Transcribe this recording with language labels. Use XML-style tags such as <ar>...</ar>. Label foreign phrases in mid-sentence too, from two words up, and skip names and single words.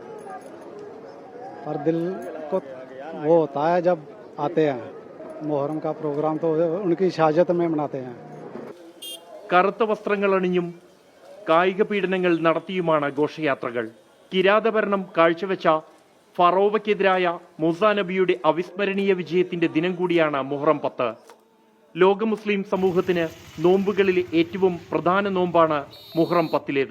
<hi>पर दिल को वो होता है जब आते हैं। मुहर्रम का प्रोग्राम तो उनकी शहादत में मनाते हैं.</hi> <ml>കറുത്ത വസ്ത്രങ്ങൾ അണിഞ്ഞും കായിക പീഡനങ്ങൾ നടത്തിയുമാണ് ഘോഷയാത്രകൾ. കിരാതഭരണം കാഴ്ചവെച്ച ഫറോവയ്ക്കെതിരായ മൂസ നബിയുടെ അവിസ്മരണീയ വിജയത്തിന്റെ ദിനം കൂടിയാണ് മുഹറം 10. ലോക മുസ്ലിം സമൂഹത്തിന് നോമ്പുകളിലെ ഏറ്റവും പ്രധാന നോമ്പാണ് മുഹറം 10ലേത്.</ml>